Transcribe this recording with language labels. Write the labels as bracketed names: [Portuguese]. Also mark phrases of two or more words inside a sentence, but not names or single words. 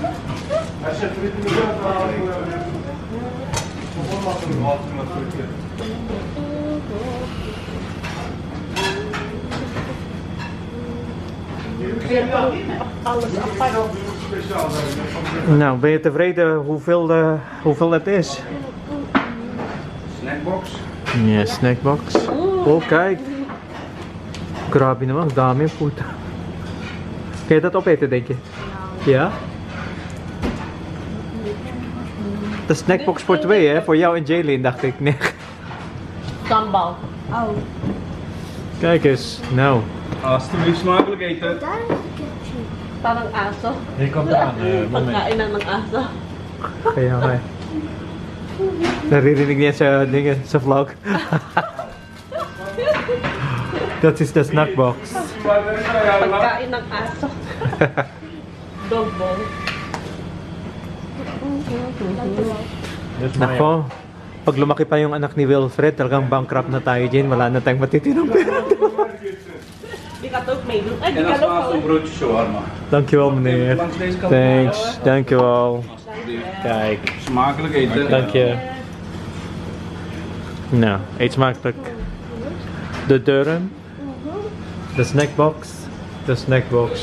[Dutch] Alles apart. Nou, ben je tevreden hoeveel het is? Snackbox. Ja, snackbox. Oh, kijk. [Filipino] Grabe naman, ang dami puta. [Dutch] Kun je dat opeten, denk je? Ja? De snackbox voor twee, hè? Voor jou en Jaylin, dacht ik. Nee. Sambal. Oh. Kijk eens, nou. Alsjeblieft smakelijk eten. [Filipino] Parang aso. [Dutch] Hier komt eraan, moment. [Filipino] Pagkain ng aso. Kaya nga. Naririnig niya sa dingen, sa vlog. [Dutch] Dat is de snackbox. [Filipino] Pagkain ng aso. [English] Dog bowl. [Dutch] Dus maar ja. [Filipino] Nako, pag lumaki pa yung anak ni Wilfred, talagang bankrupt na tayo dyan. Wala na tayong matitinong pera. [Dutch] Die gaat ook meedoen. Ay, die kan ook wel. broodje shawarma. Dankjewel meneer. Thanks, dankjewel. Kijk, Smakelijk eten. dank je. Nou, eet smakelijk. De deuren. De snackbox.